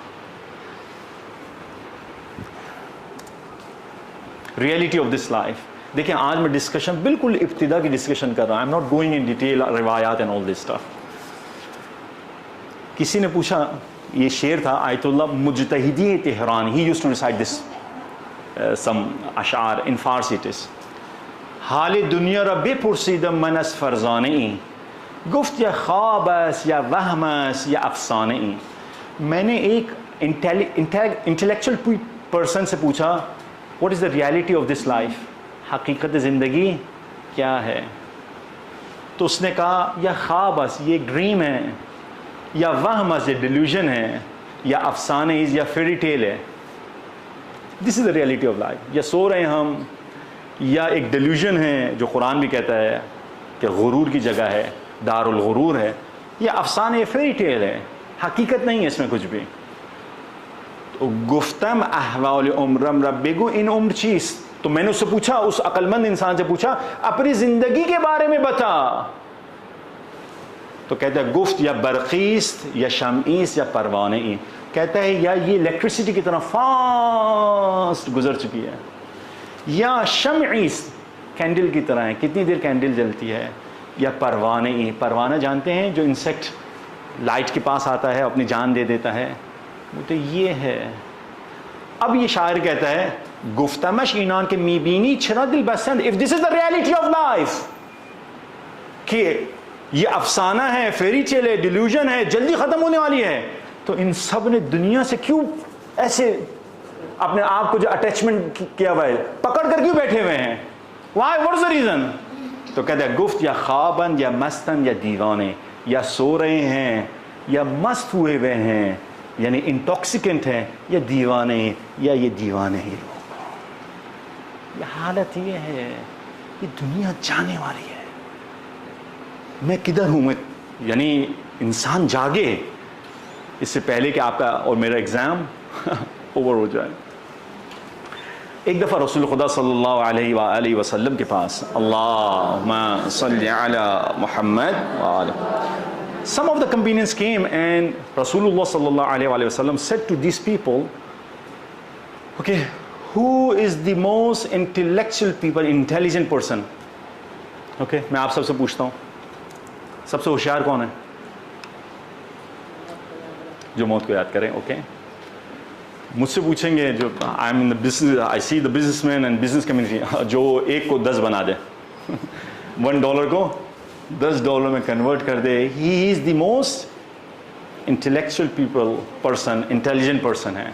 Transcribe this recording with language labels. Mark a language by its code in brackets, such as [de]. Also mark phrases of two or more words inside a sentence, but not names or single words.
[en] reality of this life. [ur] دیکھیں آج میں ڈسکشن بالکل ابتدا کی ڈسکشن کر رہا ہوں. [en] I am not going in detail روایات and all this stuff. [ur] کسی نے پوچھا، یہ شعر تھا آیت اللہ مجتہدی تہران. [en] He used to recite this some اشعار in Farsi it is. [fa] حال دنیا را بپرسیدم من از فرزانه ای، گفت یا خواب است یا وهم است یا افسانه ای. [ur] میں نے ایک انٹلیکچوئل پرسن سے پوچھا [en] what is the reality of this life، [ur] حقیقت زندگی کیا ہے؟ تو اس نے کہا [fa] یا خواب است، [ur] یہ ڈریم ہے، [fa] یا وہم است، [ur] یہ ڈیلیوژن ہے، یا افسانہ یا [en] fairy tale [ur] ہے. [en] This is the reality of life. [ur] یا سو رہے ہیں ہم، یا ایک ڈیلیوژن ہے جو قرآن بھی کہتا ہے کہ غرور کی جگہ ہے، [ar] دار الغرور [ur] ہے، یا افسانہ یا [en] fairy tale [ur] ہے، حقیقت نہیں ہے اس میں کچھ بھی. [fa] تو گفتم احوال عمرم رب بگو ان عمر چیز. [ur] تو میں نے اس سے پوچھا، اس عقل مند انسان سے پوچھا اپنی زندگی کے بارے میں بتا. تو کہتا ہے [fa] گفت یا برقیست یا شمعیست یا پروانہ ای. [ur] کہتا ہے یا یہ الیکٹریسٹی کی طرح فاسٹ گزر چکی ہے، یا شمعیست کینڈل کی طرح ہے، کتنی دیر کینڈل جلتی ہے، [fa] یا پروانہ ای. [ur] پروانہ جانتے ہیں جو انسیکٹ لائٹ کے پاس آتا ہے اپنی جان دے دیتا ہے، وہ تو یہ ہے. اب یہ شاعر کہتا ہے [fa] گفتمش اینان کے میبینی چرا دل بسند. [en] If this is the reality of life [ur] کہ یہ افسانہ ہے، [en] fairy tale [ur] ہے، ڈیلیوژن ہے، جلدی ختم ہونے والی ہے، تو ان سب نے دنیا سے کیوں ایسے اپنے آپ کو جو اٹیچمنٹ کیا ہوا ہے پکڑ کر کیوں بیٹھے ہوئے ہیں؟ [en] Why what is the reason? [ur] تو کہتے ہیں [fa] گفت یا خوابن یا مستن یا دیوانے، [ur] یا سو رہے ہیں یا مست ہوئے ہوئے ہیں یعنی انٹاکسیکنٹ ہیں، یا دیوانے یا یہ دیوانے ہی لوگ. یہ حالت یہ ہے، یہ دنیا جانے والی ہے. میں کدھر ہوں؟ میں یعنی انسان جاگے اس سے پہلے کہ آپ کا اور میرا [en] exam over [ur] ہو جائے. ایک دفعہ رسول خدا [ar] صلی اللہ علیہ وآلہ وسلم [ur] کے پاس [ar] اللہم صلی علی محمد وآلہ. [en] Some of the companions came and Rasulullah [ar] صلى الله عليه وسلم [en] said to these people, okay, who is the most intellectual people, intelligent person? [ur] Okay, میں آپ سب سے پوچھتا ہوں سب سے ہوشیار کون ہے جو موت کو یاد کریں؟ اوکے مجھ سے پوچھیں گے جو [en] I am in business, I see the businessman and business community, [ur] جو ایک کو 10 بنا دے $1 کو $10 میں کنورٹ کر دے، [en] He is the most intellectual person, intelligent person ہے.